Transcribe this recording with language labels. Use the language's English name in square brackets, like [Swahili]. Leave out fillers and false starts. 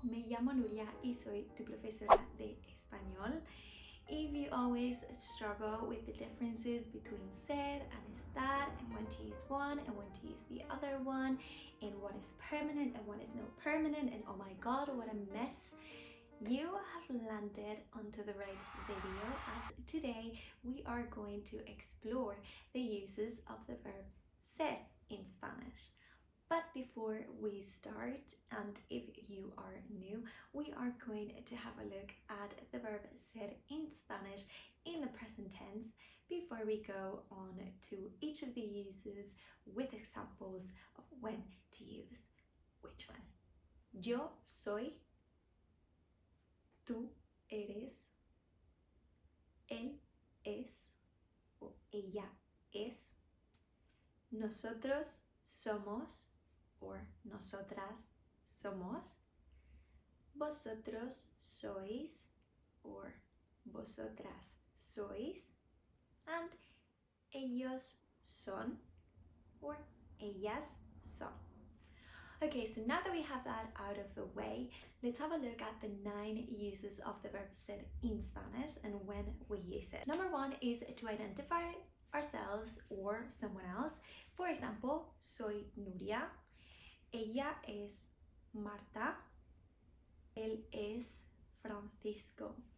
[Spanish] Me llamo Nuria y soy tu profesora de español. [English] If you always struggle with the differences between ser and estar and when to use one and when to use the other one and what is permanent and what is not permanent and oh my god what a mess, you have landed onto the right video, as today we are going to explore the uses of the verb ser in Spanish. But before we start, and if you are new, we are going to have a look at the verb ser in Spanish in the present tense before we go on to each of the uses with examples of when to use which one. [Spanish] Yo soy, tú eres, él es o ella es, nosotros somos or nosotras somos, vosotros sois or vosotras sois, and ellos son or ellas son. [English] Okay, so now that we have that out of the way, let's have a look at the 9 uses of the verb ser in Spanish and when we use it. Number 1 is to identify ourselves or someone else. For example, [Spanish] soy Nuria, ella es Marta, él es Francisco.